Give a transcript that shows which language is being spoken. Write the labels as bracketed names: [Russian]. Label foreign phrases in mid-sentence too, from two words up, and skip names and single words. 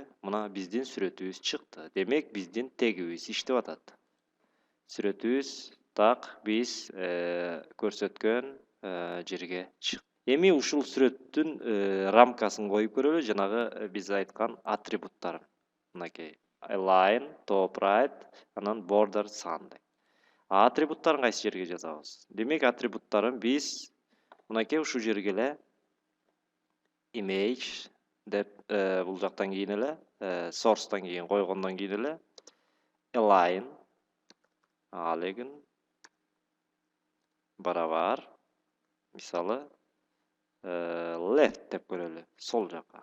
[Kyrgyz] Мына биздин сүрөтүбүз чыкты. Демек биздин тегибиз иштеп атат. Сүрөтүбүз так биз көрсөткөн жерге чыкты. Эми ушул сүрөттүн рамкасын коюп көрөлү, жанагы биз айткан атрибуттарын. Мынакей [English] align, top right, [Kyrgyz] анан border sun. Атрибуттарын кайсы жерге жазабыз? Демек атрибуттарын биз мынакей ушул жерге эле image деп бул жактан кийин эле source'тан кийин койгондон кийин эле align алегин барабар мисалы left деп көрөлү, сол жака.